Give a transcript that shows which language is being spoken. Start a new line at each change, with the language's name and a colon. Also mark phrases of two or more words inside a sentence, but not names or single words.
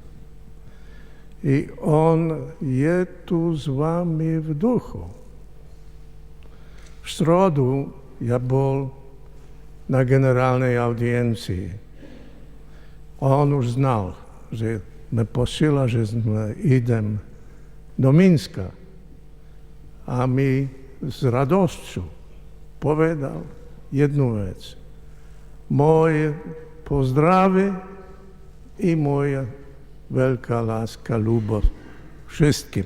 Slovak: I on je tu s vámi v duchu.
Czech: V středu já byl na
Slovak: generálnej audiencii.
Czech: On už znal, že mě posílá,
Slovak: že idem do Minska. A mi s radosťou povedal jednu vec. Moje pozdravy i moja veľká láska, ľúbosť všetkým.